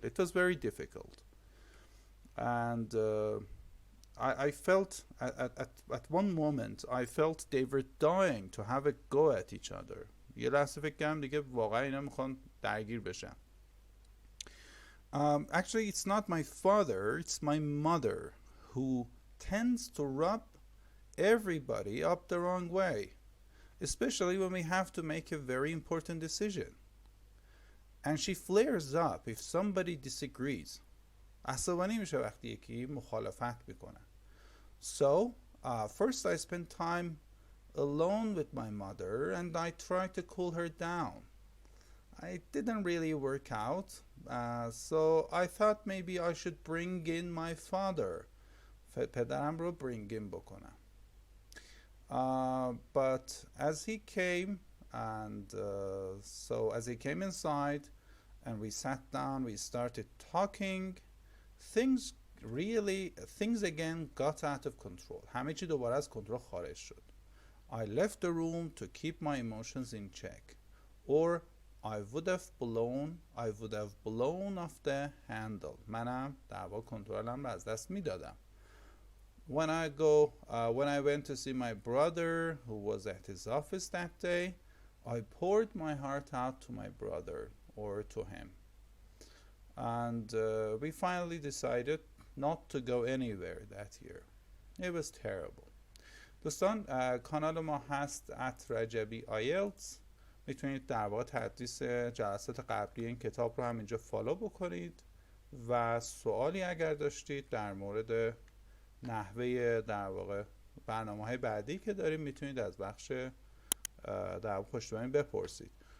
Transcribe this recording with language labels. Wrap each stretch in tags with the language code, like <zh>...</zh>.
<en>It was very difficult. And I felt at one moment I felt they were dying to have a go at each other.</en> <fa>یه لحظه فکر کردم دیگه واقعا اینا میخوان درگیر بشن.</fa> <en>Actually it's not my father, it's my mother who tends to rub everybody up the wrong way, especially when we have to make a very important decision. And she flares up if somebody disagrees.</en> <fa>عصبانی میشه وقتی یکی مخالفت میکنه.</fa> <en>So first I spent time alone with my mother and I tried to cool her down. It didn't really work out, so I thought maybe I should bring in my father.</en> <fa>پدرم رو bring in بکنم.</fa> <en>But as he came and so as he came inside and we sat down, we started talking. Things again got out of control.</en> <fa>همه چی دوباره از کنترل خارج شد.</fa> <en>I left the room to keep my emotions in check, or I would have blown off the handle.</en> <fa>منم در واقع کنترلم رو از دست میدادم.</fa> <en>When I went to see my brother who was at his office that day, I poured my heart out to my brother or to him. And we finally decided not to go anywhere that year. It was terrible.</en> <fa>دوستان کانال ما هست @رجبی آیلتس. میتونید در واقع تدریس جلسات قبلی این کتاب رو هم اینجا فالو بکنید و سوالی اگر داشتید در مورد نحوه در واقع برنامه‌های بعدی که داریم میتونید از بخش در پشتیبانی بپرسید.</fa>